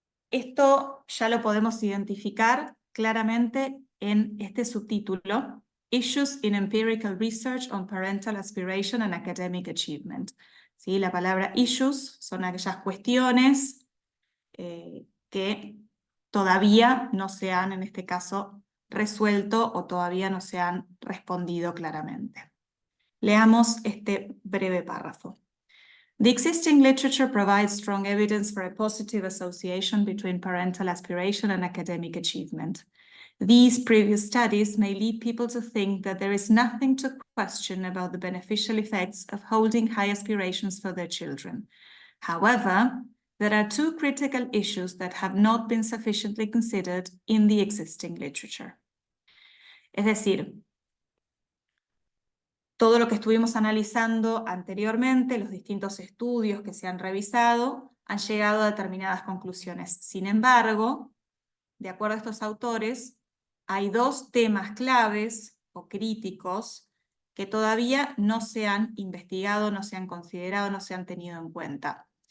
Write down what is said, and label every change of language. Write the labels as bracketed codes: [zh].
[es] Esto ya lo podemos identificar claramente en este subtítulo, [en] Issues in Empirical Research on Parental Aspiration and Academic Achievement. [es] ¿Sí? La palabra issues son aquellas cuestiones que todavía no se han, en este caso, resuelto o todavía no se han respondido claramente. Leamos este breve párrafo. [en] The existing literature provides strong evidence for a positive association between parental aspiration and academic achievement. These previous studies may lead people to think that there is nothing to question about the beneficial effects of holding high aspirations for their children. However, there are two critical issues that have not been sufficiently considered in the existing literature. [es] Es decir, todo lo que estuvimos analizando anteriormente, los distintos estudios que se han revisado, han llegado a determinadas conclusiones. Sin embargo, de acuerdo a estos autores, hay dos temas claves o críticos que todavía no se han investigado, no se han considerado, no se han tenido en cuenta.